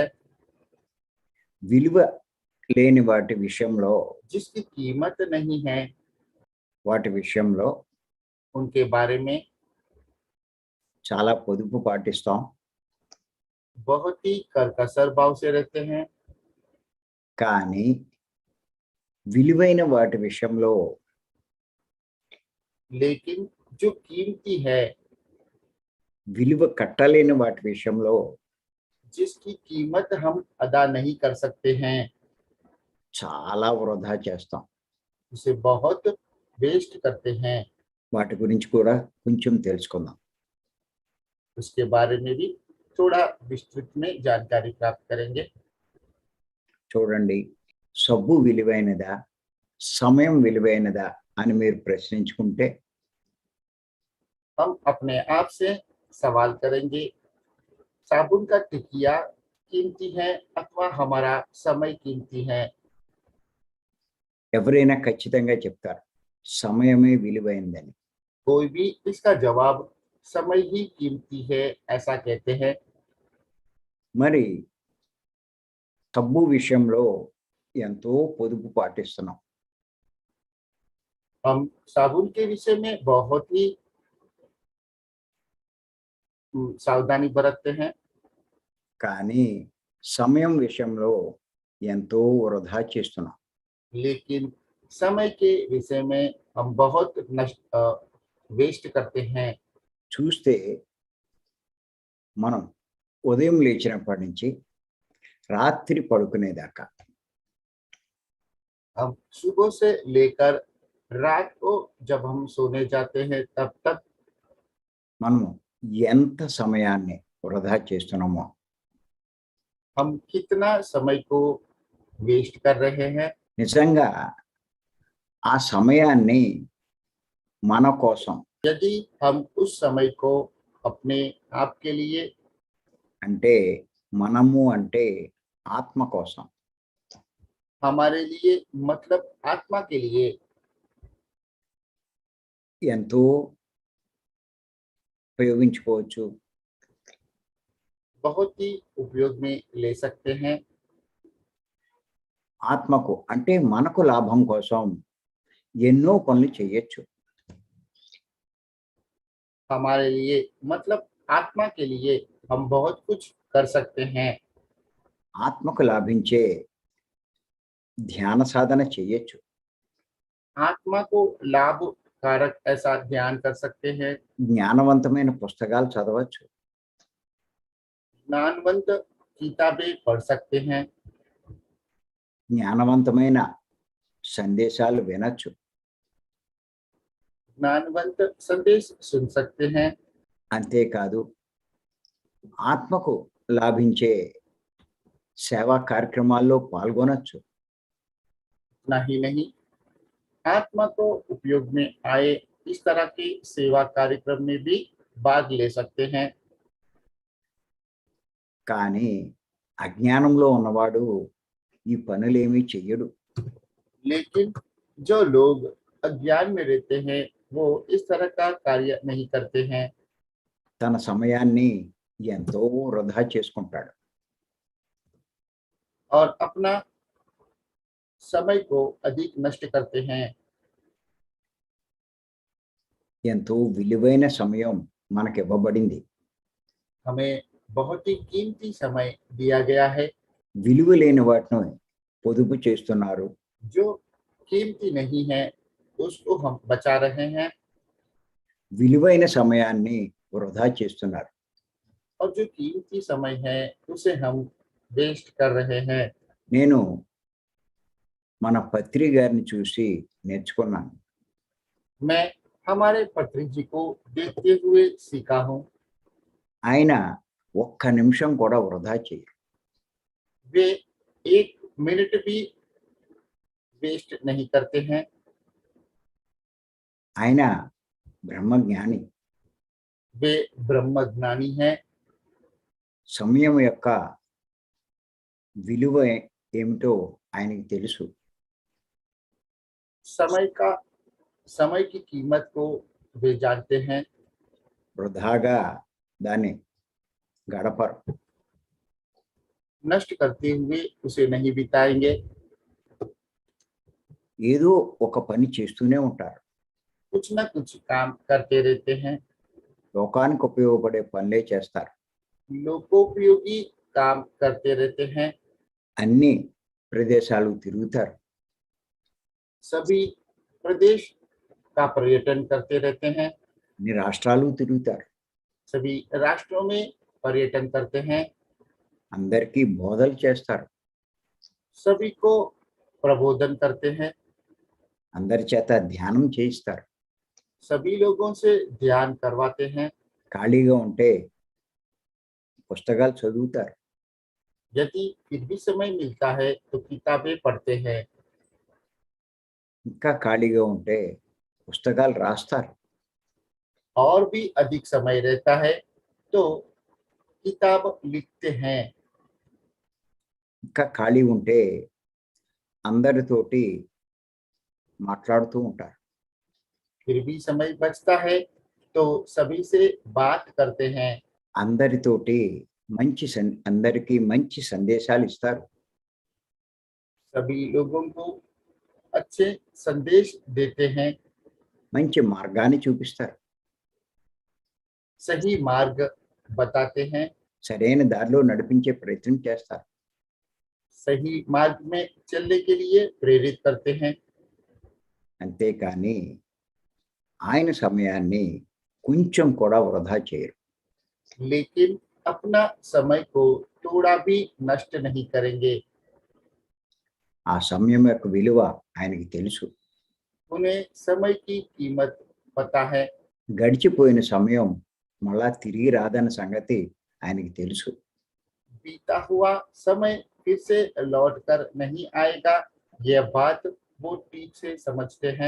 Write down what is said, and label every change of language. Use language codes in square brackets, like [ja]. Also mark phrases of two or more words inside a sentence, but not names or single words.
[te] విలువ లేని వాటి విషయంలో [hi] जिसकी कीमत नहीं है [te] వాటి విషయంలో [hi] उनके बारे में [te] చాలా పొదుపు పాటిస్తాం. [hi] बहुत ही कर कसर भाव से रहते हैं। [te] కానీ విలువైన వాటి విషయంలో [hi] लेकिन जो कीमती है, [te] విలువ కట్టలేని వాటి విషయంలో [hi] जिसकी कीमत हम अदा नहीं कर सकते हैं, [te] చాలా వృధా చేస్తాం. [hi] उसे बहुत वेस्ट करते हैं। [te] వాటి గురించి కూడా కొంచెం తెలుసుకుందాం. [hi] उसके बारे में भी थोड़ा विस्तृत में जानकारी प्राप्त करेंगे। [te] చూడండి, సబ్బు విలువైనదా, సమయం విలువైనదా అని మీరు ప్రశ్నించుకుంటే [hi] हम अपने आप से सवाल करेंगे, साबुन का टिकिया कीमती है अथवा हमारा समय कीमती है? [te] ఎవరైనా ఖచ్చితంగా చెప్తారు సమయమే విలువైనదని. [hi] कोई भी इसका जवाब समय ही कीमती है ऐसा कहते हैं। [te] మరి సబ్బు విషయంలో ఎంతో పొదుపు పాటిస్తున్నాం. [hi] हम साबुन के विषय में बहुत ही सावधानी बरतते हैं, [te] కానీ సమయం విషయంలో ఎంతో వృధా చేస్తున్నాం. [hi] लेकिन समय के विषय में हम बहुत वेस्ट करते हैं। [te] చూస్తే మనం ఉదయం లేచినప్పటి నుంచి రాత్రి పడుకునేదాకా [hi] हम सुबह से लेकर रात को जब हम सोने जाते हैं तब तक [te] మనము ఎంత సమయాన్ని వృధా చేస్తున్నామో [hi] हम कितना समय को वेस्ट कर रहे हैं। [te] నిజంగా ఆ సమయాన్ని మన కోసం [hi] यदि हम उस समय को अपने आप के लिए, [te] అంటే మనము అంటే ఆత్మ కోసం [hi] हमारे लिए मतलब आत्मा के लिए [te] ఎంతో ఉపయోగించుకోవచ్చు. [hi] बहुत ही उपयोग में ले सकते हैं। [te] ఆత్మకు అంటే మనకు లాభం కోసం ఎన్నో పనులు చేయొచ్చు. [hi] हमारे लिए मतलब आत्मा के लिए हम बहुत कुछ कर सकते हैं। [te] ఆత్మకు లాభించే ధ్యాన సాధన చేయొచ్చు. [hi] आत्मा को लाभ कारक ऐसा ध्यान कर सकते हैं। [te] జ్ఞానవంతమైన పుస్తకాలు చదవచ్చు. [hi] ज्ञानवंत किताबें पढ़ सकते हैं। [te] జ్ఞానవంతమైన సందేశాలు వినొచ్చు. [hi] ज्ञानवंत संदेश सुन सकते हैं। [te] అంతేకాదు ఆత్మకు లాభించే సేవా కార్యక్రమాల్లో పాల్గొనొచ్చు. [hi] ना ही नहीं, आत्मा को उपयोग में आए इस तरह के सेवा कार्यक्रम में भी भाग ले सकते हैं। [te] కానీ అజ్ఞానంలో ఉన్నవాడు ఈ పనులేమీ చెయ్యడు. [hi] लेकिन जो लोग अज्ञान में रहते हैं वो इस तरह का कार्य नहीं करते हैं। [te] తన సమయాన్ని ఎంతో వృధా చేసుకుంటాడు. [hi] और अपना समय को अधिक नष्ट करते हैं। [te] ఎంతో విలువైన సమయం మనకి ఇవ్వబడింది. [hi] हमें बहुत ही कीमती समय दिया गया है। [te] విలువ లేని వాటిని పొదుపు చేస్తున్నారు. [hi] जो कीमती नहीं है उसको हम बचा रहे हैं [te] విలువైన సమయాన్ని వృధా చేస్తున్నారు. [hi] और जो कीमती समय है उसे हम वेस्ट कर रहे हैं। [te] నేను మన పత్రి గారిని చూసి నేర్చుకున్నాను. [hi] मैं हमारे पत्री जी को देखते हुए सीखा हूँ। [te] ఆయన ఒక్క నిమిషం కూడా వృధా చేయరు. [hi] वे एक मिनट भी वेस्ट नहीं करते हैं। [te] ఆయన బ్రహ్మజ్ఞాని. [hi] वे ब्रह्म ज्ञानी हैं। [te] సమయం యొక్క విలువ ఏమిటో ఆయనకి తెలుసు. [hi] समय की कीमत को वे जानते हैं। [te] వృధాగా దాన్ని గడపరు. [hi] नष्ट करते हुए उसे नहीं बिताएंगे। [te] ఏదో ఒక పని చేస్తూనే ఉంటారు. [hi] कुछ न कुछ काम करते रहते हैं। [te] లోకానికి ఉపయోగపడే పనులే చేస్తారు. [hi] लोकोपयोगी काम करते रहते हैं। [te] అన్ని ప్రదేశాలు తిరుగుతారు. [hi] सभी प्रदेश का पर्यटन करते रहते हैं। [te] అన్ని రాష్ట్రాలు తిరుగుతారు. [hi] सभी राष्ट्रों में पर्यटन करते हैं। [te] అందరికీ బోధలు చేస్తారు. [hi] सभी को प्रबोधन करते हैं। [te] అందరి చేత ధ్యానం చేయిస్తారు. [hi] सभी लोगों से ध्यान करवाते हैं। [te] ఖాళీగా ఉంటే పుస్తకాలు చదువుతారు. [hi] यदि फिर भी समय मिलता है तो किताबें पढ़ते हैं। [te] ఇంకా ఖాళీగా ఉంటే పుస్తకాలు రాస్తారు. [hi] और भी अधिक समय रहता है तो किताब लिखते हैं। [te] ఇంకా ఖాళీ ఉంటే అందరితోటి మాట్లాడుతూ ఉంటారు. [hi] फिर भी समय बचता है तो सभी से बात करते हैं। [te] అందరితోటి అందరికీ మంచి సందేశాలు ఇస్తారు. [hi] सभी लोगों को अच्छे संदेश देते हैं। [te] మంచి మార్గాన్ని చూపిస్తారు. [hi] सही मार्ग बताते हैं। [te] సరైన దారిలో నడిపించే ప్రయత్నం చేస్తారు. [hi] सही मार्ग में चलने के लिए प्रेरित करते हैं। [te] అంతేకాని ఆయన సమయాన్ని కొంచెం కూడా వృధా చేయరు. [hi] लेकिन अपना समय को थोड़ा भी नष्ट नहीं करेंगे। [te] ఆ సమయం యొక్క విలువ ఆయనకి తెలుసు. [hi] उन्हें समय की कीमत पता है। [te] గడిచిపోయిన సమయం మళ్ళా తిరిగి రాదన్న సంగతి ఆయనకి తెలుసు. [hi] बीता हुआ समय फिर से लौट कर नहीं आएगा, यह बात वो ठीक से समझते हैं।